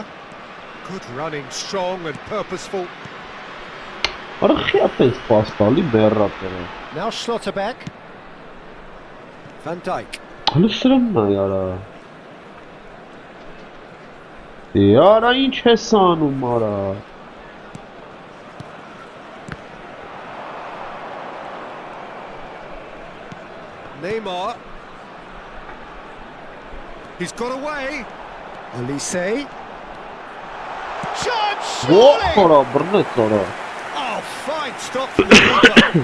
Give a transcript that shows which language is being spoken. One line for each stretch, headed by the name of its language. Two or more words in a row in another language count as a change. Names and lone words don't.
English: Good running, strong and purposeful. Now Schlotterbeck. Van Dijk.
Armenian: Yara ինչ ես անում արա
English: Neymar. He's got away. Olise. Oh, fine stop from the keeper.